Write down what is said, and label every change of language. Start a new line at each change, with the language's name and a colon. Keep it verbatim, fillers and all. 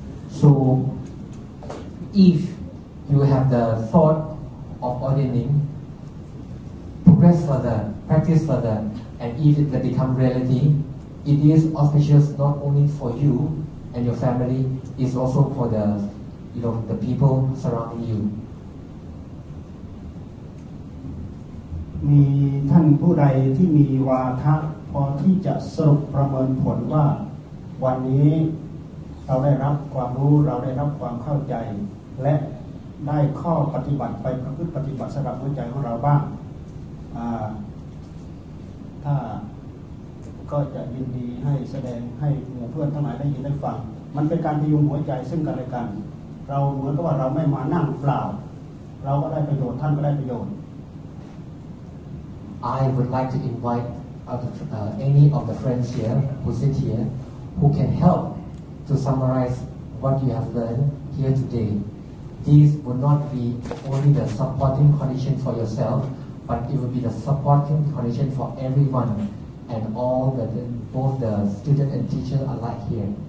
English: So, if you have the thought of ordaining, progress further, practice further, and if it becomes reality, it is auspicious not only for you and your family, it's also for the, you know, the people surrounding you.
Thai: มีท่านผู้ใดที่มีวาทะพอที่จะสรุปประเมินผลว่าวันนี้เราได้รับความรู้เราได้รับความเข้าใจและได้ข้อปฏิบัติไปประพฤติปฏิบัติสำหรับหัวใจของเราบ้างถ้าก็จะยินดีให้แสดงให้หมู่เพื่อนทั้งหลายได้ยินได้ฟังมันเป็นการพยุงหัวใจซึ่งกันและกันเราเหมือนกับว่าเราไม่มานั่งเปล่าเราก็ได้ประโยชน์ท่านก็ได้ประโยชน์
English: I would like to invite uh, any of the friends here who sit here who can help to summarize what you have learned here today. This will not be only the supporting condition for yourself, but it will be the supporting condition for everyone and all the, both the student and teacher alike here.